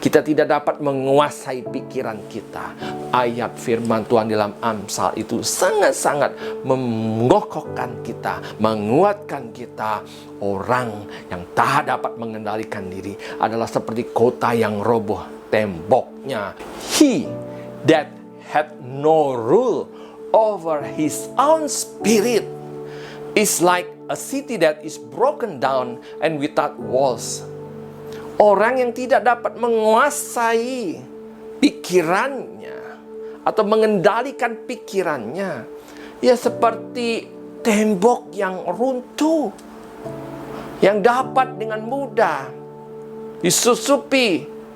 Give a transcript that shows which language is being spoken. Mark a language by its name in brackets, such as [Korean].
[Indonesian] Kita tidak dapat menguasai pikiran kita. Ayat firman Tuhan dalam Amsal itu sangat-sangat mengokohkan kita, menguatkan kita. Orang yang tak dapat mengendalikan diri adalah seperti kota yang roboh temboknya. [English] He that had no rule over his own spirit is like a city that is broken down and without walls. [Indonesian] Orang yang tidak dapat menguasai pikirannya atau mengendalikan pikirannya, ya seperti tembok yang runtuh, yang dapat dengan mudah disusupi.